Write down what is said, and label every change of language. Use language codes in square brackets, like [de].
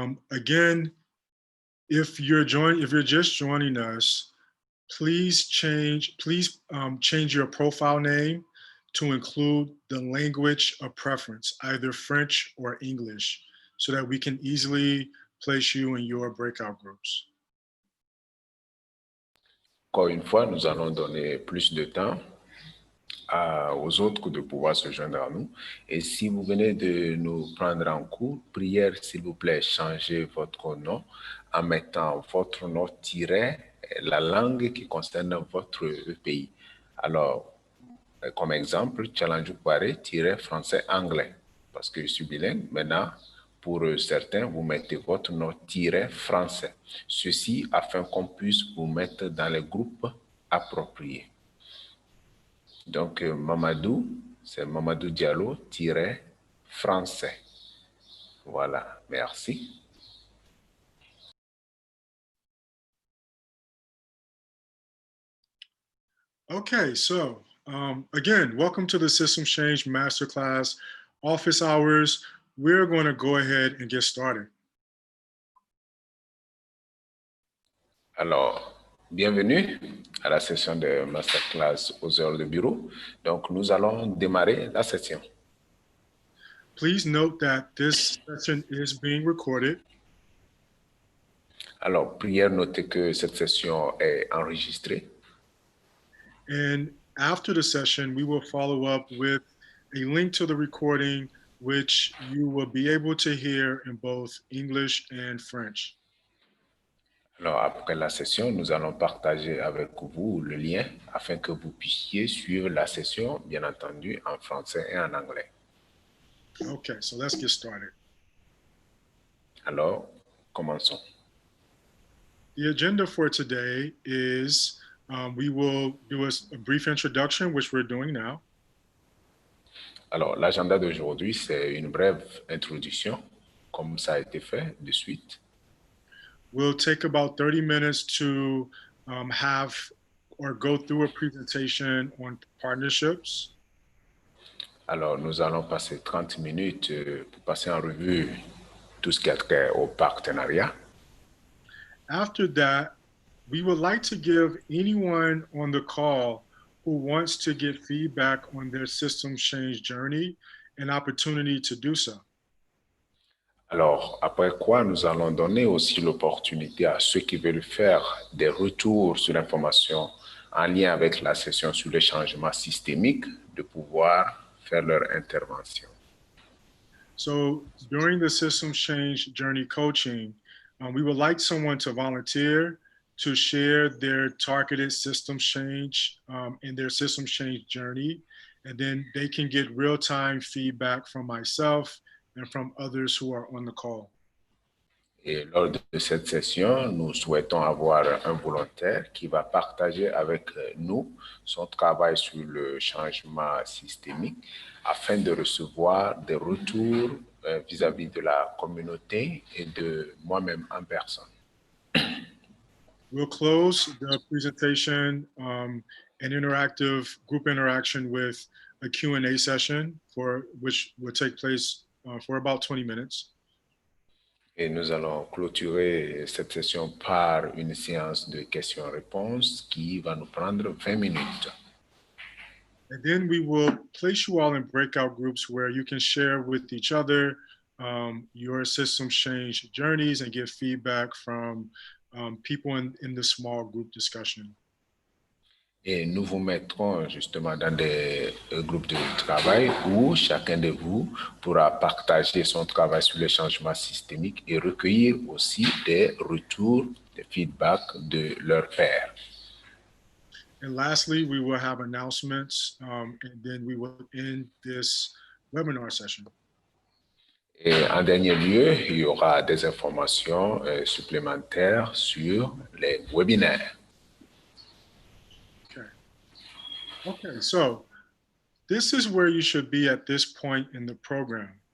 [en] Again, if you're just joining us, please change your profile name to include the language of preference, either French or English, so that we can easily place you in your breakout groups. [fr] Encore une fois, nous allons donner plus de temps aux autres de pouvoir se joindre à nous. Et si vous venez de nous prendre en cours, prière, s'il vous plaît, changez votre nom en mettant votre nom tiré la langue qui concerne votre pays. Alors, comme exemple, Challenge français-anglais, parce que je suis bilingue. Maintenant, pour certains, vous mettez votre nom français. Ceci afin qu'on puisse vous mettre dans les groupes appropriés. Donc, Mamadou, c'est Mamadou Diallo français. Voilà, merci. [en] Okay, so again, welcome to the Systems Change Masterclass office hours. We're going to go ahead and get started. [fr] Alors, bienvenue à la session de Masterclass aux heures de bureau. Donc, nous allons démarrer la session. [en] Please note that this session is being recorded. [fr] Alors, prière, notez que cette session est enregistrée. [en] And after the session, we will follow up with a link to the recording, which you will be able to hear in both English and French. [fr] Alors, après la session, nous allons partager avec vous le lien afin que vous puissiez suivre la session, bien entendu, en français et en anglais. [en] Okay, so let's get started. [fr] Alors, commençons. [en] The agenda for today is We will do a brief introduction, which we're doing now. [fr] Alors, l'agenda d'aujourd'hui, c'est une brève introduction, comme ça a été fait de suite. [en] We'll take about 30 minutes to have or go through a presentation on partnerships. [fr] Alors, nous allons passer 30 minutes pour passer en revue tout ce qui a trait au partenariat. [en] After that, we would like to give anyone on the call who wants to get feedback on their system change journey an opportunity to do so. [fr] Alors, après quoi, nous allons donner aussi l'opportunité à ceux qui veulent faire des retours sur l'information en lien avec la session sur les changements systémiques de pouvoir faire leur intervention. [en] So during the system change journey coaching, we would like someone to volunteer to share their targeted system change and their system change journey. And then they can get real-time feedback from myself and from others who are on the call. [fr] Et lors de cette session, nous souhaitons avoir un volontaire qui va partager avec nous son travail sur le changement systémique afin de recevoir des retours vis-à-vis de la communauté et de moi-même en personne. [en] We'll close the presentation and interactive group interaction with a Q&A session which will take place for about 20 minutes. [fr] Et nous allons clôturer cette session par une séance de questions-réponses qui va nous prendre 20 minutes. [en] And then we will place you all in breakout groups where you can share with each other your system change journeys and get feedback from people in the small group discussion. [fr] Et nous vous mettrons justement dans des groupes de travail où chacun de vous pourra partager son travail sur les changements systémiques et recueillir aussi des retours, des feedbacks de leurs pairs. [en] And lastly, we will have announcements and then we will end this webinar session. [fr] Et en dernier lieu, il y aura des informations supplémentaires sur les webinaires. [en] Okay, so this is where you should be at this point in the program.